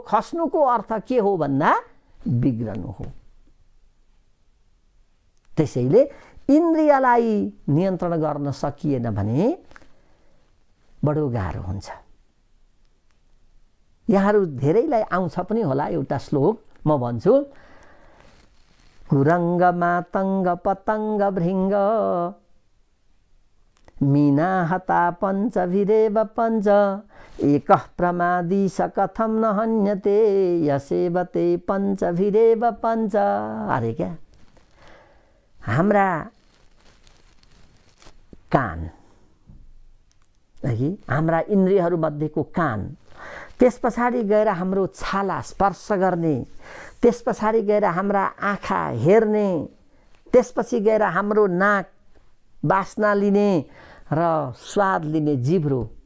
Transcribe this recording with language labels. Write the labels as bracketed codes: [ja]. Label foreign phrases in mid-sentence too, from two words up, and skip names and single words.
[ne] खस्नुको अर्थ के हो भन्दा बिग्रनु हो। त्यसैले इन्द्रियलाई नियन्त्रण गर्न सकिएन भने बडो गाह्रो हुन्छ। यहाँहरू धेरैलाई आउँछ पनि होला एउटा श्लोक म भन्छु। [sa] कुरङ्ग मातङ्ग पतङ्ग भृङ्ग मीना हता पञ्चभिरेव पञ्च एकः प्रमादी स कथं न हन्यते यसेवते पञ्चभिरेव पञ्च। [ne] अरे क्या हाम्रा कान है, हाम्रा इन्द्रियहरू मध्येको कान, त्यस पछाडि गएर हाम्रो छाला स्पर्श गर्ने, त्यस पछाडि गएर हाम्रा आँखा हेर्ने, त्यसपछि गएर हाम्रो नाक बास्ना लिने र स्वाद लिने जिब्रो,